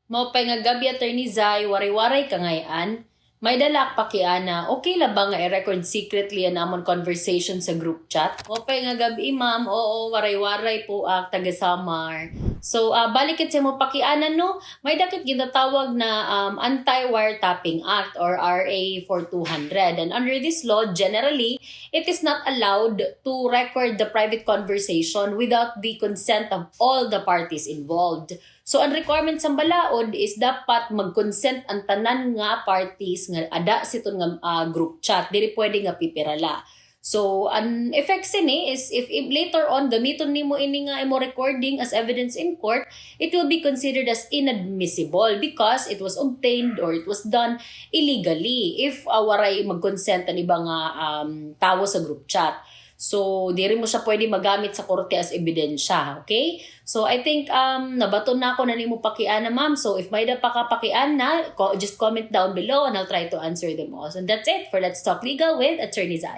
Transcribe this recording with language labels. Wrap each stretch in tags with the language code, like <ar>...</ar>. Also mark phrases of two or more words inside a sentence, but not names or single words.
<war>Mao pay nga gabi Attorney Zay, waray-waray kangayan. May dalak pa kiana, okay la ba nga i-record secretly ang amon conversation sa</war> <en>group chat?</en> <war>Mao pay nga gabi ma'am, oo, waray-waray po taga Samar. So, balikit sa mo pakianan no, may dakit ginatawag na Anti-Wiretapping Act or RA 4200.</war> <en>And under this law, generally, it is not allowed to record the private conversation without the consent of all the parties involved.</en> <war>So, ang requirement sa balaod is dapat mag-consent ang tanan nga parties nga ada siton nga</war> <en>group chat.</en> <war>Dili pwede nga pipirala. So, an effect sini is</war> <en>if later on</en> <war>gamiton nimo ini nga imo recording</war> <en>as evidence in court, it will be considered as inadmissible because it was obtained or it was done illegally if</en> <war>waray mag-consent ang iba nga tawo sa</war> <en>group chat.</en> <war>So, di rin mo siya pwede magamit sa korte as ebidensya, okay?</war> <en>So, I think</en> <war>nabaton na ako na nimo pakiana, ma'am. So, if may da pa ka pakiana,</war> <en>just comment down below and I'll try to answer them all. So, that's it for Let's Talk Legal with Attorney Zai.</en>